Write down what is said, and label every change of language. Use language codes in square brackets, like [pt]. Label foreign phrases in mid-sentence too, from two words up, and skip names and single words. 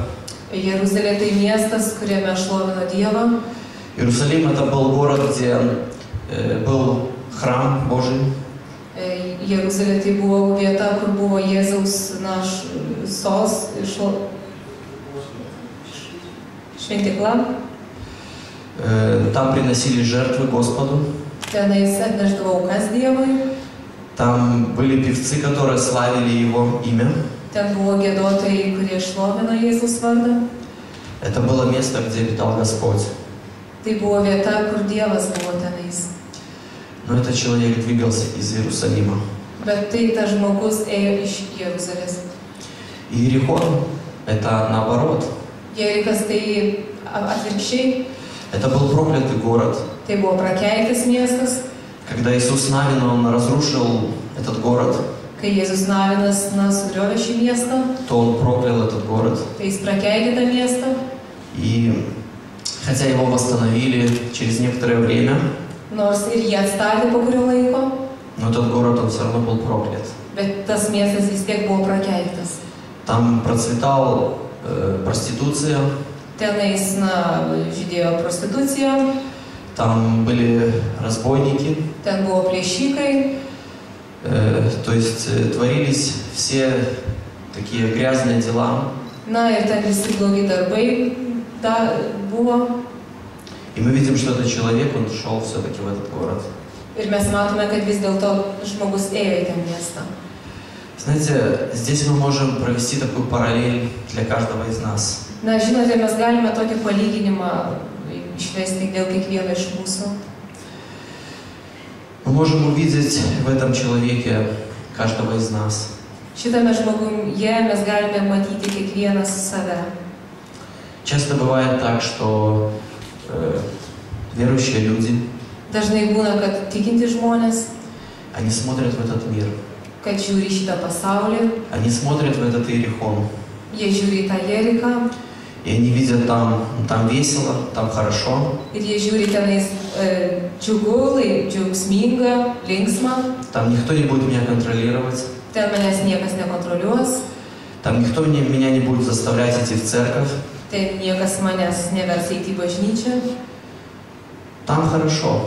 [lt] Jeruzalė tai miestas, kuriame šlovino Dievą. [ru] Иерусалим – это был город, где был храм Божий. [lt] Jeruzalė tai buvo vieta, kur buvo Jėzaus šventykla. [ru] Там приносили жертвы Господу. [lt] Tenais atneždavo aukas Dievui. [ru] Там были певцы, которые славили Его имя. [lt] Ten buvo giedotojai, kurie šlovino Jėzaus vardą. [ru] Это было место, где обитал Господь. [lt] Tai buvo vieta, kur Dievas buvo tenais. [ru] Но этот человек двигался из Иерусалима. [lt] Bet tai tas žmogus ėjo iš Jeruzalės. [ru] Иерихон – это наоборот. [lt] Jerichas tai atvirkščiai. [ru] Это был проклятый город. [lt] Tai buvo prakeiktas miestas. [ru] Когда Иисус Навин, он разрушил этот город, [lt] Kai Jėzus Navinas sugriovė šį miestą, [ru] то он проклял этот город. [lt] tai jis prakeikė tą miestą. [ru] И хотя его восстановили через некоторое время, [lt] Nors ir jie atstatė po kurio laiko, [ru] но этот город, он все равно был проклят. [lt] bet tas miestas vis tiek buvo prakeiktas. [ru] Там процветала проституция, [lt] Tenais, žydėjo prostitucija, [ru] там были разбойники, [lt] ten buvo plėšikai, [ru] то есть творились все такие грязные дела. [lt] na ir ten visi blogi darbai buvo. [ru] И мы видим, что этот человек, он шел все-таки в этот город. [lt] Ir mes matome, kad vis dėlto žmogus ėjo į tą miestą. [ru] Знаете, здесь мы можем провести такую параллель для каждого из нас. [lt] Na, žinote, mes galime tokį palyginimą išvesti dėl kiekvieno iš mūsų. [ru] Мы можем увидеть в этом человеке каждого из нас. [lt] Šitame žmoguje mes galime matyti kiekvienas save. [ru] Часто бывает так, что верующие люди, [lt] Dažnai būna, kad tikinti žmonės, [ru] они смотрят в этот мир, [lt] kad žiūri šitą pasaulį, [ru] они смотрят в этот Иерихон, [lt] jie žiūri į tą Jerichą [ru] и они видят там весело, там хорошо, [lt] ir jie žiūri tenais džiugu, džiaugsminga, linksma, [ru] Там никто не будет меня контролировать. [lt] Ten manęs niekas nekontroliuos. [ru] Там никто меня не будет заставлять идти в церковь. [lt] Ten niekas manęs nevers eiti į bažnyčią. [ru] Там хорошо.